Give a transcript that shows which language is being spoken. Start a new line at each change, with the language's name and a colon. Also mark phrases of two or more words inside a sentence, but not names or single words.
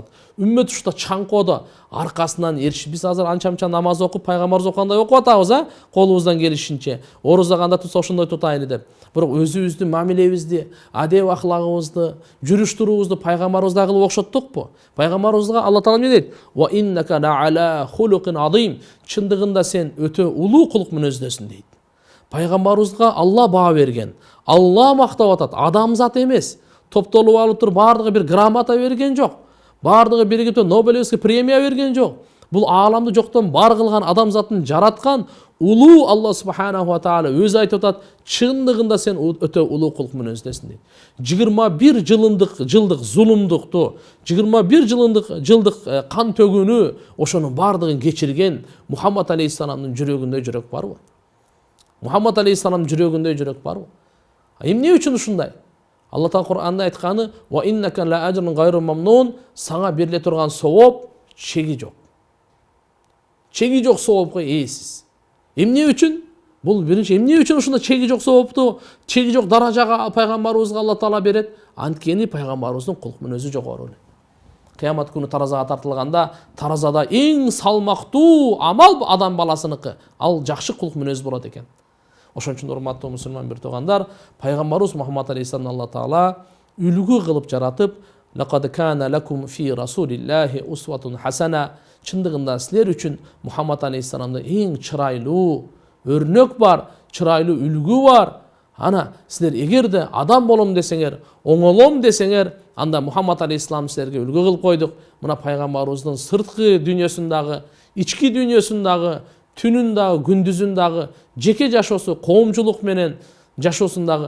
Kyrgyz: Үммөт ушта чаңкоодо аркасынан эришип, биз азыр анча-мынча намаз окуп, пайгамбарыбыз окугандай окуп атабыз, колубуздан келишинче. Оруза кандай тутса ошондой тутайлы деп. Бирок өзүбүздүн мамилебизди, адеп ахлагыбызды, жүрүш туруубузду пайгамбарыбыздай кылып окшоттукпу? Пайгамбарыбызга Алла таала эмне дейт?
Arabic: وإنك ل خلق عظيم.
Kyrgyz: Чындыгында сен өтө улуу кулук мүнөздөсүң дейт. Пайгамбарыбызга Алла баа берген. Алла мактап атат, адамзат эмес. Топтолуп алып туруп бардыгы бир грамота берген жок. Бардыгы биригип
Russian: Нобелевский премия
Kyrgyz: берген жок. Бул ааламды жоктон бар кылган, адамзатын жараткан улуу
Arabic: الله سبحانه وتعالى
Kyrgyz: өзү айтып атат, чындыгында сен өтө улуу кулук мүнөздөсүң дейт. 21 жылдык зулумдукту, 21 жылдык кан төгүүнү ошонун бардыгын кечирген Мухаммад алейхиссаламдын жүрөгүндө жүрөк барбы? Мухаммад алейхиссаламдын жүрөгүндө жүрөк барбы? Эмне үчүн ушундай? Алла таала Кур'анда айтканы:
Arabic: "وإن لك لأجر غير ممنون",
Kyrgyz: сага бериле турган сооп чеги жок. Чеги жок соопко ээсиз. Эмне үчүн? Бул биринчи эмне үчүн ушундай чеги жок соопту, чеги жок даражага пайгамбарыбызга Алла таала берет? Анткени пайгамбарыбыздын кулк мүнөзү жогору эле. Кыямат күнү таразага тартылганда, таразада эң салмактуу амал адам баласыныкы, ал жакшы кулк мүнөз болот экен. Ошон үчүн урматтуу мусулман бир туугандар, пайгамбарыбыз Мухаммад алейхиссаламды Алла таала үлгү кылып жаратып,
Arabic: "لقد كان لكم في رسول الله أسوة حسنة",
Kyrgyz: чындыгында силер үчүн Мухаммад алейхиссаламда эң чырайлуу өрнөк бар, чырайлуу үлгү бар. Ана силер эгерде адам болом десеңер, оңолом десеңер, анда Мухаммад алейхиссалам силерге үлгү кылып койдук. Мына пайгамбарыбыздын сырткы дүйнөсүндагы, ички дүйнөсүндагы, түнүндагы, күндүзүндагы жеке жашоосу, коомчулук менен жашоосундагы